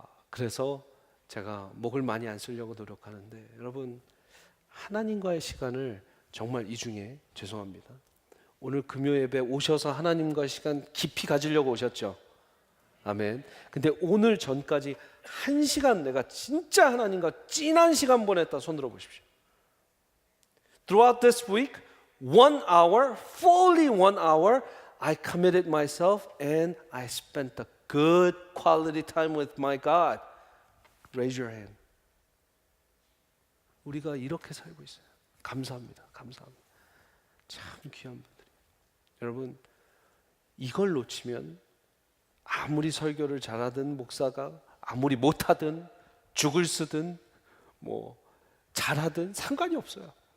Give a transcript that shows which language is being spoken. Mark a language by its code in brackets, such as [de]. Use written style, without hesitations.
[ko] 그래서 제가 목을 많이 안 쓰려고 노력하는데, 여러분 하나님과의 시간을 정말 이 중에, 죄송합니다, 오늘 금요 예배 오셔서 하나님과 시간 깊이 가지려고 오셨죠? 아멘. 근데 오늘 전까지 1시간 내가 진짜 하나님과 찐한 시간 보냈다 손 들어 보십시오. [en] Throughout this week, 1 hour, fully 1 hour, I committed myself and I spent a good quality time with my God. Raise your hand. [ko] 우리가 이렇게 살고 있어요. 감사합니다. 감사합니다. 참 귀한 분들이. 여러분, 이걸 놓치면 아무리 설교를 잘하든 목사가 아무리 못하든 죽을 쓰든 뭐 잘하든 상관이 없어요.